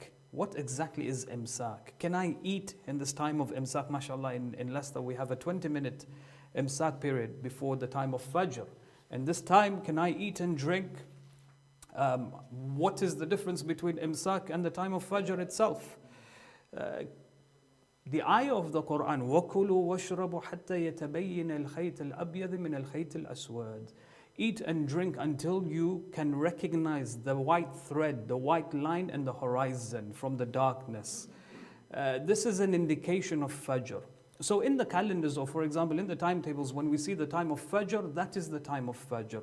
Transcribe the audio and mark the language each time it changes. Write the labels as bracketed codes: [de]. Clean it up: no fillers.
[en] What exactly is imsak? Can I eat in this time of imsak? MashaAllah, in Leicester we have a 20-minute imsak period before the time of Fajr. In this time, can I eat and drink? What is the difference between imsak and the time of Fajr itself? The ayah of the Quran, [ar] وَكُلُوا وَاشْرَبُوا حَتَّى يَتَبَيِّنَ الْخَيْطِ الْأَبْيَضِ مِنَ الْخَيْطِ الْأَسْوَدِ. [en] Eat and drink until you can recognize the white thread, the white line and the horizon from the darkness. This is an indication of Fajr. So in the calendars, or for example in the timetables, when we see the time of Fajr, that is the time of Fajr.